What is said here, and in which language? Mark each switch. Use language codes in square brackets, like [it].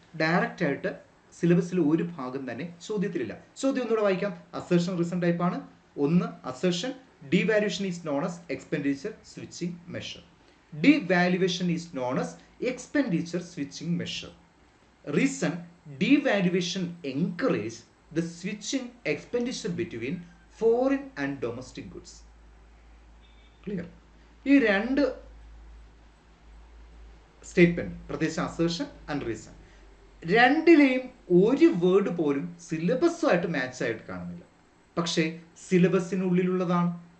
[ml] Direct ആയിട്ട് സിലബസിൽ ഒരു ഭാഗം തന്നെ ചോദ്യത്തിലില്ല. ചോദ്യം ഒന്നുകൂടെ വായിക്കാം. അസേർഷൻ റീസൺ ടൈപ്പാണ്. [en] 1 assertion: devaluation is known as expenditure switching measure. Devaluation is known as expenditure switching measure. Reason: devaluation encourages the switching expenditure between foreign and domestic goods. Clear? [ml] ഈ 2 സ്റ്റേറ്റ്മെന്റ്, പ്രത്യേകിച്ച് അസേർഷൻ ആൻഡ് റീസൺ, രണ്ടിലെയും ഒരു word പോലും സിലബസുമായിട്ട് match ആയിട്ട് കാണുന്നില്ല. പക്ഷേ സിലബസിനുള്ളിലുള്ളതാണ്.